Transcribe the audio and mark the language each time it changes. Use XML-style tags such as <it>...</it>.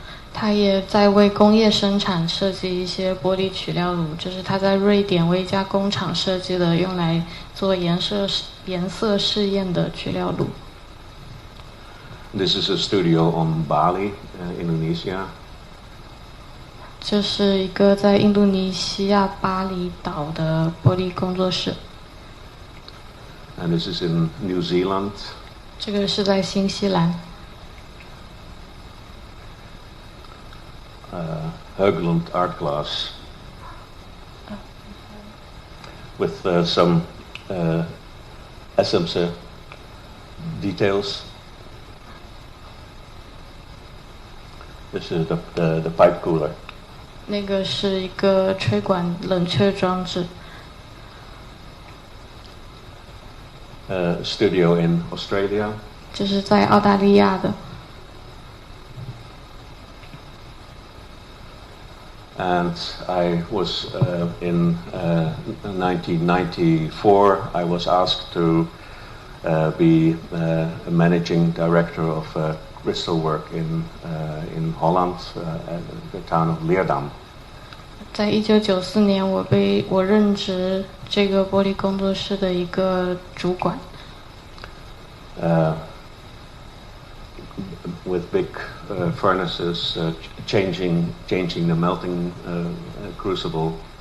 <zh>他也在为工业生产设计一些玻璃取料炉，这是他在瑞典为一家工厂设计的，用来做颜色试验的取料炉。</zh> <en>This is a studio on Bali, Indonesia.</en> <zh>这是一个在印度尼西亚巴厘岛的玻璃工作室。</zh> <en>And this is in New Zealand.</en> <zh>这个是在新西兰。</zh> <en>Höglund art glass with some SMC details. This is the pipe cooler.</en> <zh>那个是一个吹管冷却装置。</zh> <en>Studio in Australia.</en> <zh>这是在澳大利亚的。</zh> <en>And I was in 1994. I was asked to be a managing director of crystal work in Holland, at the town of Leerdam.</en> <zh>在1994年，我任职这个玻璃工作室的一个主管。</zh> <en>With big furnaces, changing the melting crucible.</en>